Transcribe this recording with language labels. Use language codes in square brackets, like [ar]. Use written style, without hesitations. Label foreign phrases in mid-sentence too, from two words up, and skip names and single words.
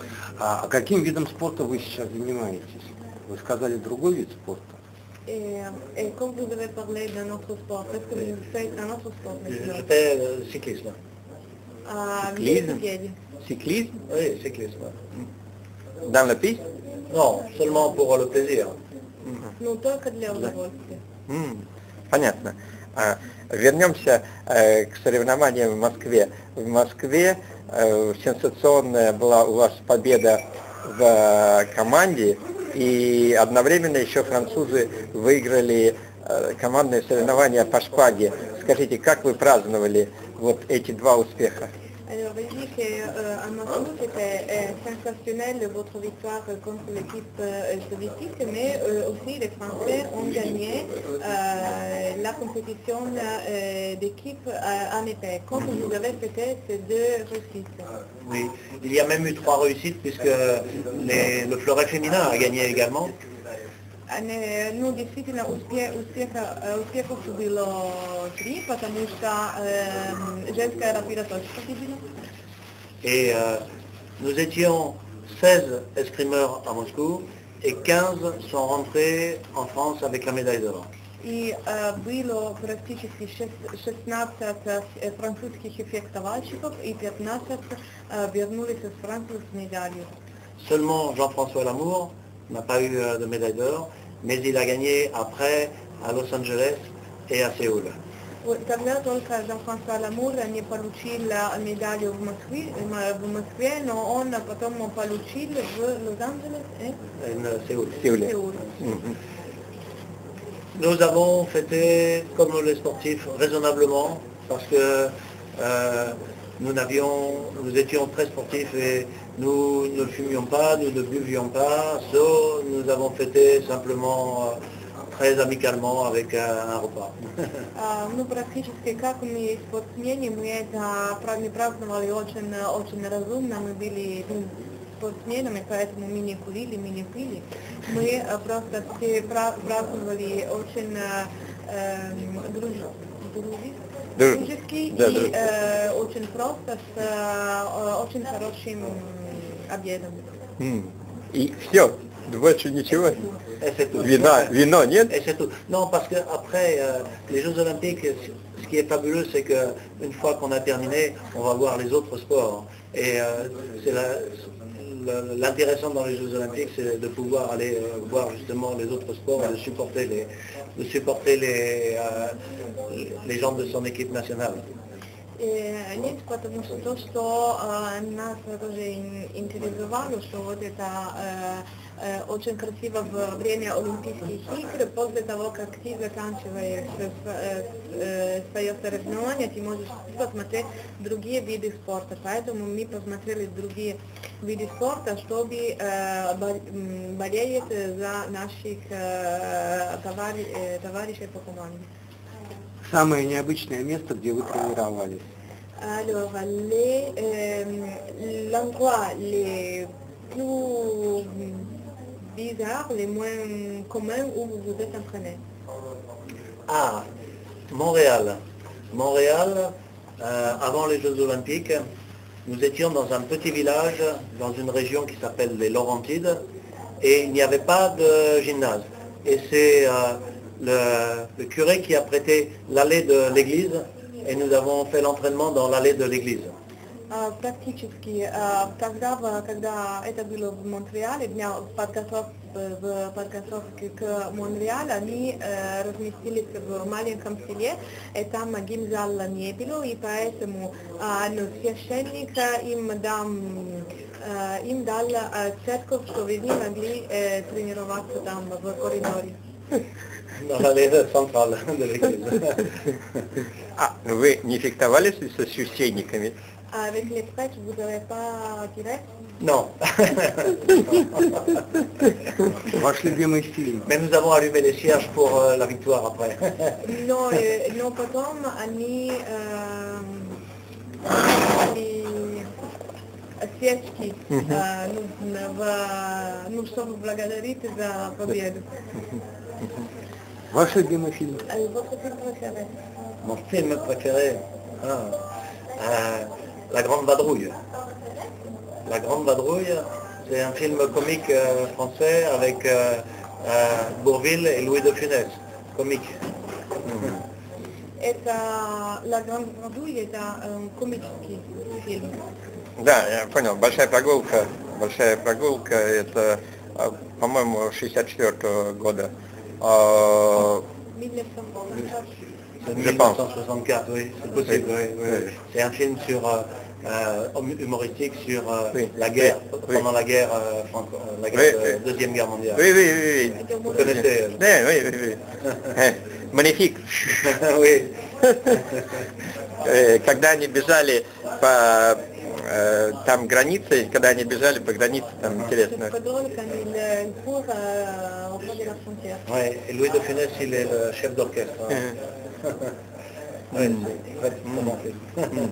[ru] А каким видом спорта вы сейчас занимаетесь? Вы сказали другой вид спорта. [fr] Et quand vous avez parlé d'un autre sport, est-ce que vous faites un autre sport maintenant? Je fais le cyclisme. [ru] Велосипеде. [fr] Cyclisme? Oui, cyclisme. Dans la piste? Non, seulement pour le plaisir. [ru] Ну, только для удовольствия. Понятно. Вернемся к соревнованиям в Москве. В Москве сенсационная была у вас победа в команде, и одновременно еще французы выиграли командные соревнования по шпаге. Скажите, как вы праздновали вот эти два успеха? [fr] Alors, il dit qu'à Moscou, c'était sensationnel votre victoire contre l'équipe soviétique, mais aussi les Français ont gagné la compétition d'équipe en épée. Comment vous avez fêté ces deux réussites? Oui, il y a même eu 3 réussites puisque le fleuret féminin a gagné également. [ru] Ну, действительно, успехов было 3, потому что женская рапира тоже победила. [fr] Et nous étions 16 escrimeurs à Moscou et 15 sont rentrés en France avec la médaille d'or. [ru] И было практически 16 французских фехтовальщиков и 15 вернулись из Франции с медалью. [fr] Seulement Jean-François Lamour n'a pas eu de médaille d'or, mais il a gagné après à Los Angeles et à Séoul. [ru] Тогда только Жан-Франсуа Ламур не получил медалью в Москве, но он потом получил в Лос-Анджелес и Séoul. [fr] Nous avons fêté comme les sportifs raisonnablement parce que nous étions très sportifs et nous ne fumions pas, nous ne buvions pas, nous avons fêté simplement très amicalement avec un repas. [ru] Ну, практически как мы спортсмены, мы это праздновали очень разумно, мы были спортсменами, поэтому мы не курили, мы не пили. Мы просто все праздновали очень дружески и очень просто, с очень хорошим обедом. И все, больше ничего? [fr] Et c'est tout. [ru] Вино нет? [fr] Et c'est tout. Non, parce qu'après les Jeux Olympiques, ce qui est fabuleux, c'est qu'une fois qu'on a terminé, on va voir les autres sports. Et c'est l'intéressant dans les Jeux Olympiques, c'est de pouvoir aller voir justement les autres sports et de supporter les gens de son équipe nationale. [ru] Нет, потому что то, что нас тоже интересовало, что вот это очень красиво во время Олимпийских игр, после того, как ты заканчиваешь свое соревнование, ты можешь посмотреть другие виды спорта. Поэтому мы посмотрели другие виды спорта, чтобы болеть за наших товарищей по команде. Самое необычное место, где вы тренировались? [fr] Alors, l'endroit les plus bizarres, les moins communs où vous vous êtes entraîné? Ah, Montréal. Montréal, avant les Jeux Olympiques, nous étions dans un petit village, dans une région qui s'appelle les Laurentides, et il n'y avait pas de gymnase. Et c'est le curé qui a prêté l'allée de l'église, et nous avons fait l'entraînement dans l'allée de l'église. [ru] Практически тогда, когда это было в Монреале, в подготовке к Монреалу, они разместились в маленьком селе, и там гимназиала не было, и поэтому священник им дал церковь, чтобы они могли тренироваться там в коридоре. [fr] Dans l'allée centrale de l'église. [ru] Вы не фехтовались со священниками? [fr] Avec les prêtres, vous n'avez pas tiré? Non. [ru] Ваш любимый фильм? [fr] Mais nous avons allumé les cierges pour la victoire après. [ru] Но потом они свечки, чтобы благодарить за победу. Ваш любимый фильм? [fr] Votre film préféré? Mon film préféré, La Grande Vadrouille. La Grande Vadrouille, C'est un film comique français avec Bourvil et Louis de Funès. Comique. [ru] Это «La Grande Vadrouille» — это комический фильм. Да, я понял. Большая прогулка. Большая прогулка, это, по-моему, 64 года. [fr] C'est 1964, oui, c'est possible. Oui, oui. C'est un film sur humoristique sur la guerre, pendant la guerre, Deuxième Guerre mondiale. Oui, oui, oui. Vous connaissez Oui, oui, oui. Magnifique. Oui. [ru] Когда они бежали по там границе, когда они бежали по границе, там интересно. [fr] Oui, et Louis de Funès, il est le chef d'orchestre. Oui, c'est très bon film.